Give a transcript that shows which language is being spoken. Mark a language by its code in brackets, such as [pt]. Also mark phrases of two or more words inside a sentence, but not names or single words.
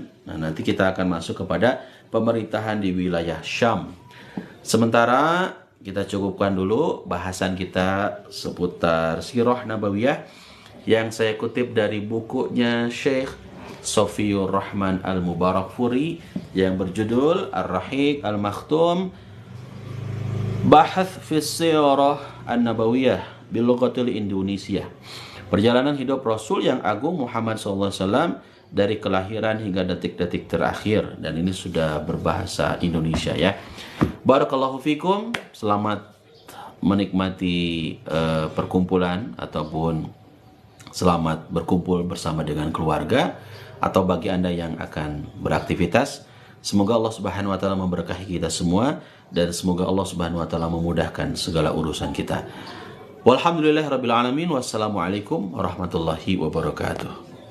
[id] Nah, nanti kita akan masuk kepada pemerintahan di wilayah Syam. Sementara kita cukupkan dulu bahasan kita seputar Sirah Nabawiyah yang saya kutip dari bukunya Syekh Sofiyur Rahman Al-Mubarakfuri yang berjudul Ar-Rahiq Al-Makhtum Bahath fi Sirah An-Nabawiyah Bilughatil Indonesia. Perjalanan hidup Rasul yang agung Muhammad SAW dari kelahiran hingga detik-detik terakhir, dan ini sudah berbahasa Indonesia ya. [ar] بارك الله فيكم. [id] Selamat menikmati perkumpulan ataupun selamat berkumpul bersama dengan keluarga, atau bagi Anda yang akan beraktivitas. Semoga Allah [ar] سبحانه وتعالى [id] memberkahi kita semua, dan semoga Allah [ar] سبحانه وتعالى [id] memudahkan segala urusan kita. [ar] والحمد لله رب العالمين. والسلام عليكم ورحمة الله وبركاته.